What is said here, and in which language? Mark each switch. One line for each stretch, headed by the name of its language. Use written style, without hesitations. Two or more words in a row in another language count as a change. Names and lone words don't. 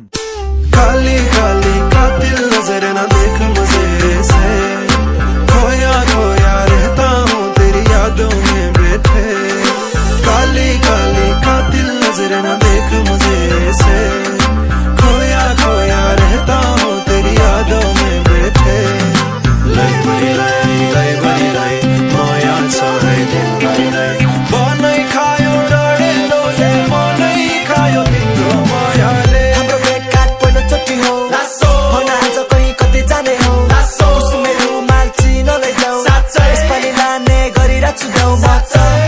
Hindi: काली काली कातिल नजर न देख मुझे से, खोया खोया रहता हूँ तेरी यादों में बैठे। काली काली कातिल नजर न देख मुझे से, खोया खोया रहता हूँ तेरी यादों में बैठे।
Nepali: लै भई लै माया छ है तिमीलाई नै, बनै खायो डढेलोले मनै खायो तिम्रो मायाले। हाम्रो भेटघाट पहिलोचोटि हो, भन आज कहीँ कतै जाने हो, कुसुमेहरू माल चिन लैजाऊ, यसपालि लाने गरिरहेको छु गाउँ मात्र।